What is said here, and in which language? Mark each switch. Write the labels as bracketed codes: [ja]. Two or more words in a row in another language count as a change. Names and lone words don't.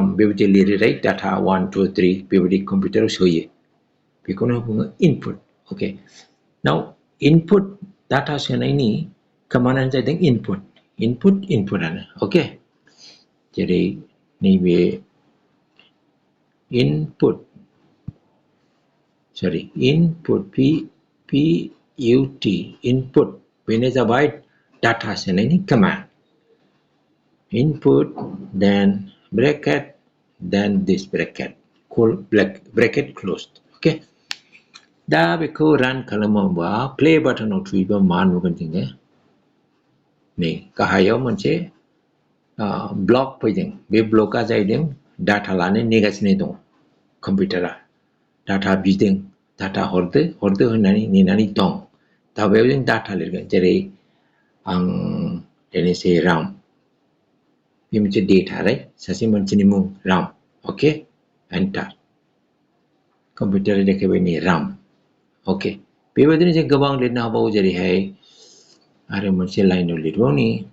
[brx] बेबायदि लिरो [en] right data [brx] 1 2 3 बेबायदि कम्पिउटाराव सोयो बेखौनो बुङो इनपुट अके [en] now input data [brx] सोनायनि कमान्डआनो जादों इनपुटआनो अके जेरै नैबे इनपुट इनपुट बेनो जाबाय डाटा सोनायनि कमान्ड [en] input then bracket then this bracket closed okay [brx] दा बेखौ रान खालामोबा प्ले बाटनाव थुयोबा मा नुगोन जोङो नै गाहायाव मोनसे ब्लक फैदों बे ब्लकआ जाहैदों डाटा लानो नेगासिनो दं कम्पिउटारा डाटा बिदों डाटा हरदो होननानै नेनानै दं दा बेयाव जों डाटा लिरगोन जेरै आं लिरनोसै राम बे मोनसे [en] data right [brx] सासे मानसिनि मुं राम अके एन्टार कम्पिउटारा देखायबाय नै राम अके बेबायदिनो जों गोबां लिरनो हाबावो जेरैहाय आरो मोनसे लाइनाव लिरबावनि